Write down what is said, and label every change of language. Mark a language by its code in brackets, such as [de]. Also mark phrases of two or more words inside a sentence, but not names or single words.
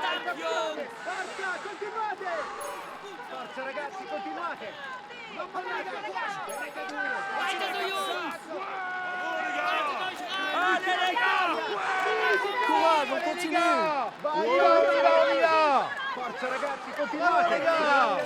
[it] Forza, continuate! Forza ragazzi, continuate! Non mollate! Tenete duro! [fr] Allez les gars! Courage, on continue. [it] Vai, [fr] On y va. [it] Forza ragazzi, continuate! Ragazzi!